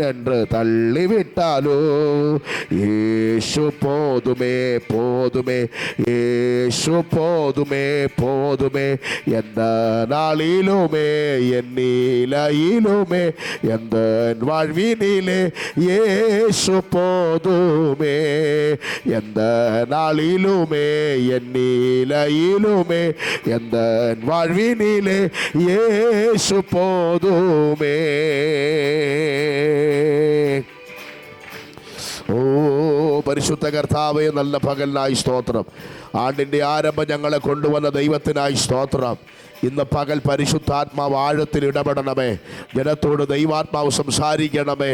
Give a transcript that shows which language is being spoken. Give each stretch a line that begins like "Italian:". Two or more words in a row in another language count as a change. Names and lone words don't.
Tamil: என்று தள்ளிவிட்டாலோ, യേശു போதுமே போதுமே, യേശു போதுமே போதுமே, எந்த நாளிலுமே என்னிலையிலுமே எந்த வாழ்வினிலே യേശു போதுமே, எந்த நாளிலுமே என்னிலையிலுமே எந்த வாழ்வினிலே യേശു போதுமே.
Malayalam: ഓ പരിശുദ്ധ കർത്താവേ, നല്ല പകലിനായി സ്തോത്രം. ആണ്ടിൻ്റെ ആരംഭം ഞങ്ങളെ കൊണ്ടുവന്ന ദൈവത്തിനായി സ്തോത്രം. ഇന്ന് പകൽ പരിശുദ്ധാത്മാവ് ആഴത്തിൽ ഇടപെടണമേ, ജനത്തോട് ദൈവാത്മാവ് സംസാരിക്കണമേ.